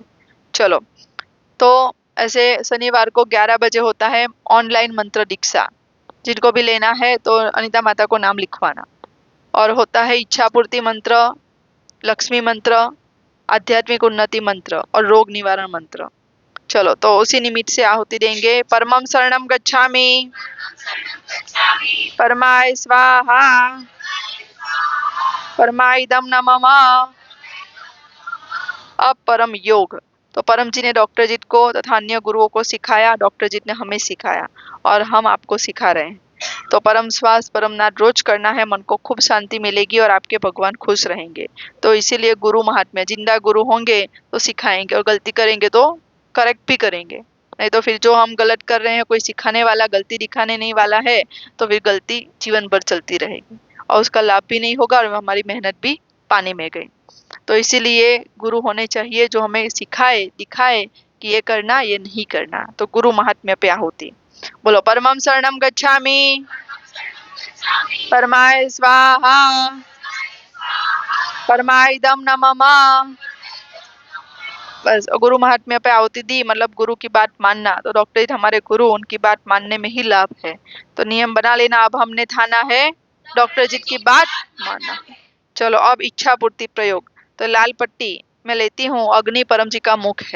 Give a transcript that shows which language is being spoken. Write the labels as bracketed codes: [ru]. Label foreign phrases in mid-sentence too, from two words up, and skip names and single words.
[hi] चलो, तो ऐसे शनिवार को 11 बजे होता है ऑनलाइन मंत्र दीक्षा। जिनको भी लेना है तो अनीता माता को नाम लिखवाना। और होता है इच्छा पूर्ति मंत्र, लक्ष्मी मंत्र, आध्यात्मिक उन्नति मंत्र और रोग निवारण मंत्र। चलो, तो उसी निमित्त से आहुति देंगे। [sa] परमं शरणं गच्छामि, परमाय स्वाहा, परमाइदम नमः। [hi] अब परम योग। तो परम जी ने डॉक्टर जीत को तथा अन्य गुरुओं को सिखाया, डॉक्टर जीत ने हमें सिखाया और हम आपको सिखा रहे हैं। तो परम श्वास परम नाद रोज करना है, मन को खूब शांति मिलेगी और आपके भगवान खुश रहेंगे। तो इसीलिए गुरु महात्म्य, जिंदा गुरु होंगे तो सिखाएंगे और गलती करेंगे तो करेक्ट भी करेंगे। नहीं तो फिर जो हम गलत कर रहे हैं, कोई सिखाने वाला गलती दिखाने नहीं वाला है, तो फिर गलती जीवन भर चलती रहेगी और उसका लाभ भी नहीं होगा और हमारी मेहनत भी पानी में गई। तो इसीलिए गुरु होने चाहिए जो हमें सिखाए, दिखाए कि ये करना, ये नहीं करना। तो गुरु महात्म्य पे आहुति। बोलो, [sa] परमं शरणं गच्छामि, परमाय स्वाहा, परमाइदम नमः। [hi] बस गुरु महात्म्य पे आहुति दी, मतलब गुरु की बात मानना। तो डॉक्टर जी हमारे गुरु, उनकी बात मानने में ही लाभ है। तो नियम बना लेना, अब हमने ठाना है डॉक्टर जी की बात मानना। चलो, अब इच्छा पूर्ति प्रयोग। तो लाल पट्टी मैं लेती हूँ, अग्नि परम जी का मुख है।